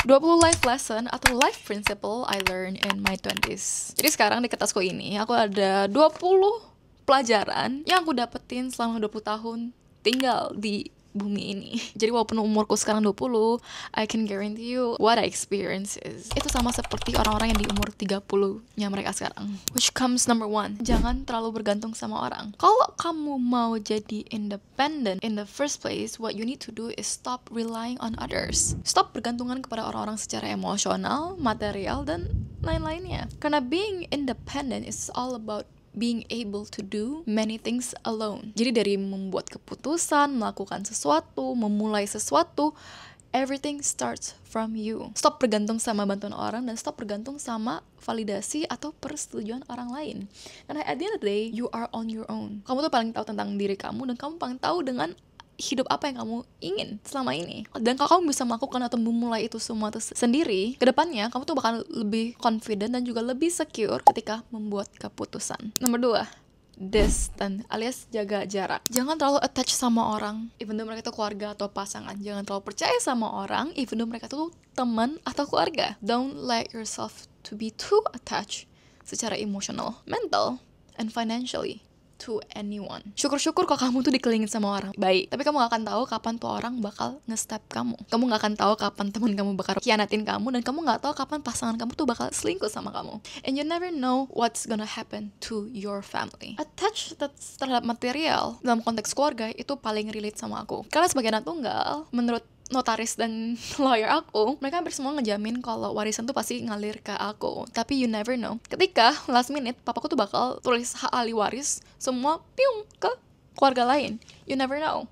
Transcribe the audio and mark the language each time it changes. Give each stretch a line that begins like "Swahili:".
English: 20 life lesson atau life principle I learned in my 20s.
Indonesian: Jadi sekarang di kertasku ini aku ada 20 pelajaran yang aku dapetin selama 20 tahun tinggal di bumi ini. Jadi walaupun umurku sekarang 20,
English: I can guarantee you what I experience is
Indonesian: itu sama seperti orang-orang yang di umur 30-nya mereka sekarang.
English: Which comes number 1,
Indonesian: jangan terlalu bergantung sama orang. Kalau kamu mau jadi
English: independent in the first place, what you need to do is stop relying on others.
Indonesian: Stop bergantungan kepada orang-orang secara emosional, material, dan lain-lainnya.
English: Karena being independent is all about being able to do many things alone.
Indonesian: Jadi dari membuat keputusan, melakukan sesuatu, memulai sesuatu,
English: everything starts from you.
Indonesian: Stop bergantung sama bantuan orang dan stop bergantung sama validasi atau persetujuan orang lain.
English: Karena at the end of the day, you are on your own.
Indonesian: Kamu tuh paling tahu tentang diri kamu dan kamu paling tahu dengan hidup apa yang kamu ingin selama ini. Dan kalau kamu bisa melakukan atau memulai itu semua sendiri, kedepannya kamu tuh bakal lebih confident dan juga lebih secure ketika membuat keputusan. Nomor 2, distant alias jaga jarak. Jangan terlalu attach sama orang even though mereka tuh keluarga atau pasangan. Jangan terlalu percaya sama orang even though mereka tuh teman atau keluarga.
English: Don't let yourself to be too attached secara emotional, mental, and financially to anyone.
Indonesian: Syukur-syukur kalau kamu tuh dikelilingin sama orang baik, tapi kamu gak akan tahu kapan tuh orang bakal nge-step kamu. Kamu gak akan tahu kapan teman kamu bakal khianatin kamu, dan kamu gak tahu kapan pasangan kamu tuh bakal selingkuh sama kamu.
English: And you never know what's gonna happen to your family.
Indonesian: Attach terhadap material dalam konteks keluarga itu paling relate sama aku. Karena sebagai anak tunggal, menurut notaris dan lawyer aku, mereka hampir semua ngejamin kalau warisan tuh pasti ngalir ke aku. Tapi
English: you never know,
Indonesian: ketika last minute papaku tuh bakal tulis hak ahli waris semua piung ke keluarga lain.
English: You never know.